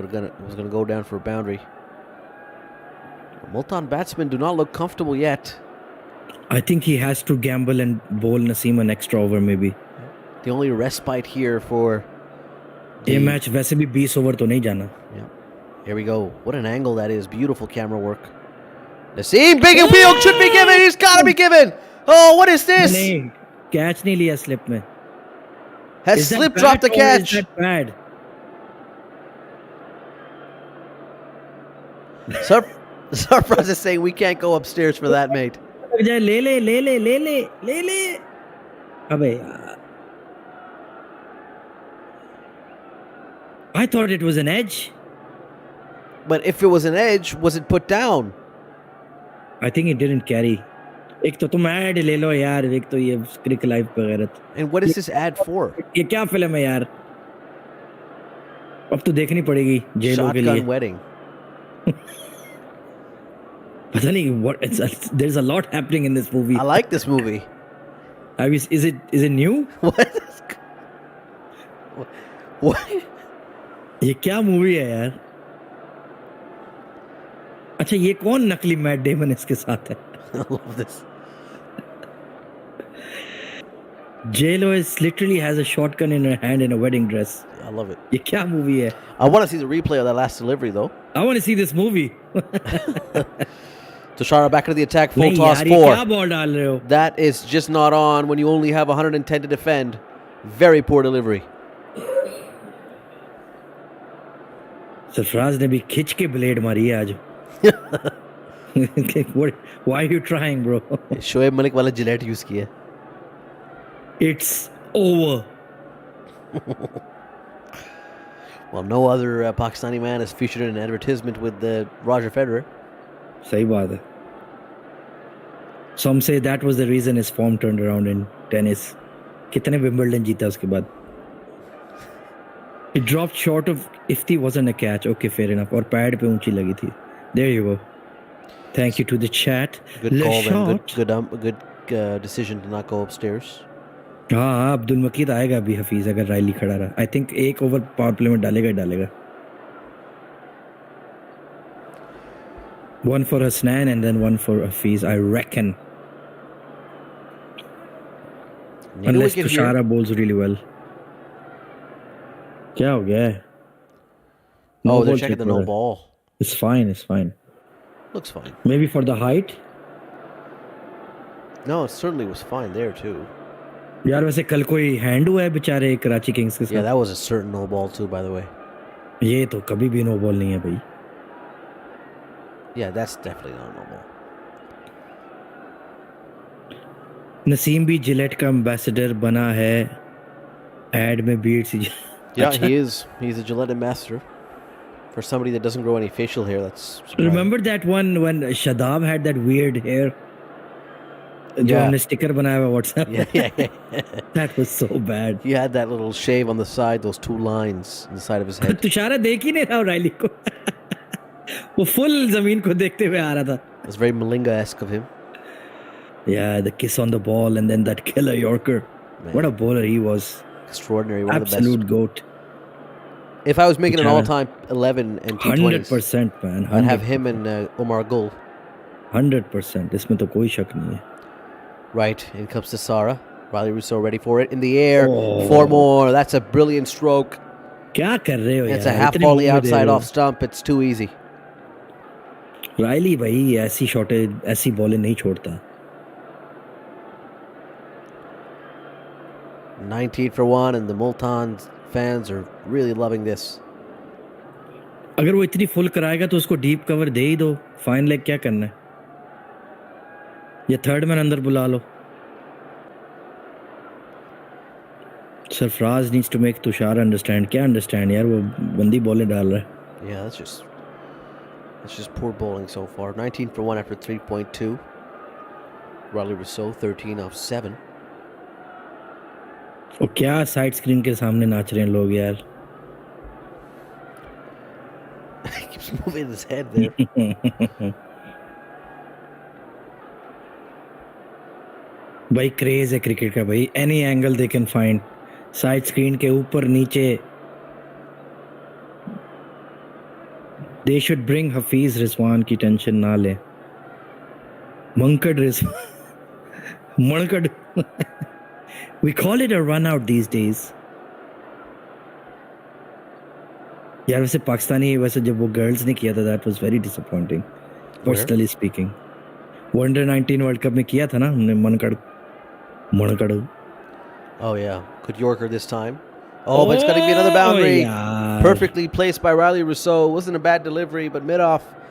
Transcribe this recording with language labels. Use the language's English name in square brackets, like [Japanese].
[English] It was gonna go down for a boundary. Multan batsmen do not look comfortable yet. I think he has to gamble and bowl Naseem an extra over maybe. The only respite here for [Hindi] ये match वैसे भी 20 over तो नहीं जाना. [English] Yeah. Here we go. What an angle that is. Beautiful camera work. Naseem, big appeal should be given. He's got to be given. Oh, what is this? [Hindi] नहीं, catch नहीं लिया slip में. [English] Has slip dropped the catch? Is that bad? Sir, Sarfraz is saying we can't go upstairs for that, mate. [Hindi] ले ले ले ले ले ले ले ले अबे यार [English] I thought it was an edge. But if it was an edge, was it put down? I think it didn't carry. [Hindi] एक तो तुम ऐड ले लो यार एक तो ये क्रिक लाइफ वगैरह [English] And what is this ad for? [Hindi] ये क्या फिल्म है यार अब तो देखनी पड़ेगी जेलों के लिए [English] Shotgun wedding. [Hindi] पता नहीं [English] what there's a lot happening in this movie. I like this movie. Is it new? What? What? [Hindi] ये क्या मूवी है यार अच्छा ये कौन नकली मैट डेमन इसके साथ है [English] I love this. J-Lo is literally has a shotgun in her hand in a wedding dress. I love it. [Hindi] ये क्या मूवी है [English] I want to see the replay of that last delivery, though. I want to see this movie. Tushara back into the attack, full [Hindi] नहीं [English] toss [Hindi] यार ये क्या [English] 4. [Hindi] Ball डाल रहे हो [English] That is just not on when you only have 110 to defend. Very poor delivery. [Hindi] Sarfaraz ने भी खिंच के ब्लेड मारी है आज [English] Why are you trying, bro? [Hindi] Shoaib Malik वाला जिलेट यूज किया. [English] It's over. Well, no other Pakistani man is featured in an advertisement with Roger Federer. [Hindi] सही बात है. [English] Some say that was the reason his form turned around in tennis. [Hindi] कितने Wimbledon जीता उसके बाद? [English] It dropped short of if he wasn't a catch. Okay, fair enough. [Hindi] और pad पे ऊंची लगी थी. [English] There you go. Thank you to the chat. Good Le call, man. shot. Good decision to not go upstairs. [Hindi] हाँ अब्दुल मकीद आएगा अभी हफीज अगर Rilee खड़ा रहा. [English] I think [Hindi] एक ओवर पावर प्ले में डालेगा ही डालेगा. [English] One for Hasnan and then one for Hafiz, I reckon. Unless Tushara bowls really well. [Hindi] क्या हो गया है? [English] Oh, they're checking the no ball. It's fine, it's fine. Looks fine. Maybe for the height. No, it certainly was fine there too. [Hindi] यार वैसे कल कोई hand हुआ है बेचारे कराची किंग्स के [English] Yeah, [Hindi] साथ. [English] that was a certain no ball too, by the way. [Hindi] ये तो कभी भी नो बॉल नहीं है भाई. [English] Yeah, that's definitely not a no ball. [Hindi] Naseem भी जिलेट का एम्बेसडर बना है. एड में beats. [English] Yeah, he is. He's a Gillette ambassador. For somebody that doesn't grow any facial hair, that's surprising. Remember that one when Shadab had that weird hair? [Hindi] जो [English] Yeah. [Hindi] हमने sticker बनाया हुआ WhatsApp. [English] Yeah. That was so bad. He had that little shave on the side, those 2 lines on the side of his head. [Hindi] Thushara देख ही नहीं रहा Rilee को. वो full जमीन को देखते हुए आ रहा था. [English] It's very Malinga-esque of him. Yeah, the kiss on the ball and then that killer Yorker. Man. What a bowler he was. Extraordinary. One of the Absolute best. goat. If I was making an Yeah. all-time 11 and T20s, 100% man. I'd have him and Omar Gul. [Hindi] 100%. इसमें तो कोई शक नहीं है. [English] Right, in comes to Sara. Riley Rousseau ready for it. In the air. Oh. 4 more. That's a brilliant stroke. [Hindi] क्या कर रहे हो यार? [English] It's a half [Hindi] इतने [English] volley [Hindi] मुंह दे [English] outside [Hindi] रहे हो. [English] off stump. It's too easy. [Hindi] Rilee भाई ऐसी शॉटें ऐसी बॉलें नहीं छोड़ता. [English] 19 for 1, and the Multan fans are really loving this. [Hindi] अगर वो इतनी फुल कराएगा तो उसको डीप कवर दे ही दो. फाइन लेग क्या करना है? या थर्ड मैन अंदर बुला लो. [English] Sarfaraz needs to make Tushar understand. [Hindi] क्या understand यार वो बंदी बॉलें डाल रहा है. [English] Yeah, that's just poor bowling so far. 19 for 1 after 3.2. Riley Rousseau 13 off 7. [Hindi] और क्या साइड स्क्रीन के सामने नाच रहे हैं लोग यार. [English] He keeps moving his head there. [Hindi] भाई क्रेज है क्रिकेट का भाई. [English] Any angle they can find. [Hindi] Side screen के ऊपर नीचे. [English] they should bring [Hindi] Hafeez Rizwan की टेंशन ना ले. मंकड़ Rizwan मणकड़. [English] We call it a run out these days. [Hindi] यार वैसे पाकिस्तानी वैसे जब वो गर्ल्स ने किया था [English] that was very disappointing. Personally speaking. [Hindi] Under 19 world cup में किया था ना हमने Mankad. [English] Oh, yeah. Good Yorker this time. Oh, but it's going to be another boundary. [Hindi] यार. [English] Perfectly placed by Riley Rousseau. Wasn't a bad delivery, but mid-off